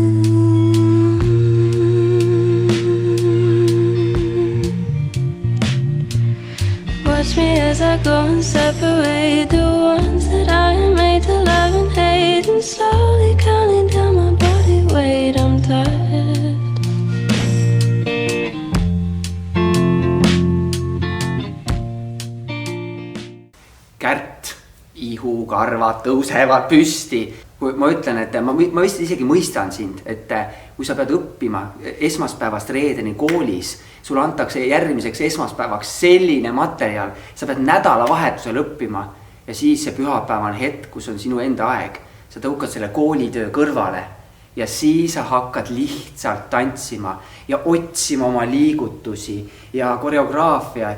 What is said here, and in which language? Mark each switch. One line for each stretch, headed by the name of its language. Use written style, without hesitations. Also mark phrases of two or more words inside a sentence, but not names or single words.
English: Watch me as I go and separate the ones that I made to love and hate, and slowly counting down my body weight. I'm tired.
Estonian: Kärt, ihu, karvad tõusevad püsti. Kui ma ütlen, et ma vist isegi mõistan sind, et kui sa pead õppima esmaspäevast reedeni koolis, sulle antakse järgmiseks esmaspäevaks selline materjal, sa pead nädalavahetusel õppima ja siis see pühapäevane hetk, kus on sinu enda aeg, sa tõukad selle koolitöö kõrvale ja siis sa hakkad lihtsalt tantsima ja otsima oma liigutusi ja koreograafiat.